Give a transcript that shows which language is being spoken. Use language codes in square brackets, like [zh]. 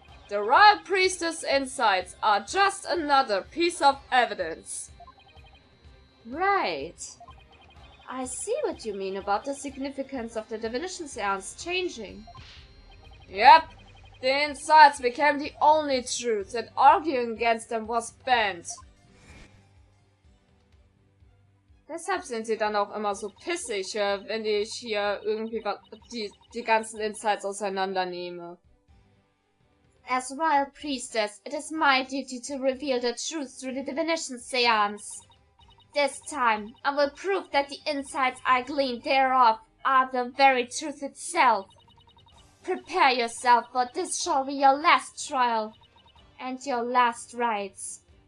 [en] The royal priestess insights are just another piece of evidence. Right. I see what you mean about the significance of the divination seance changing. Yep. The insights became the only truth and arguing against them was banned. [de] Deshalb sind sie dann auch immer so pissig, wenn ich hier irgendwie die ganzen Insights auseinandernehme. [en] As royal priestess, it is my duty to reveal the truth through the divination seance. This time, I will prove that the insights I gleaned thereof are the very truth itself. Prepare yourself, for this shall be your last trial, and your last rites.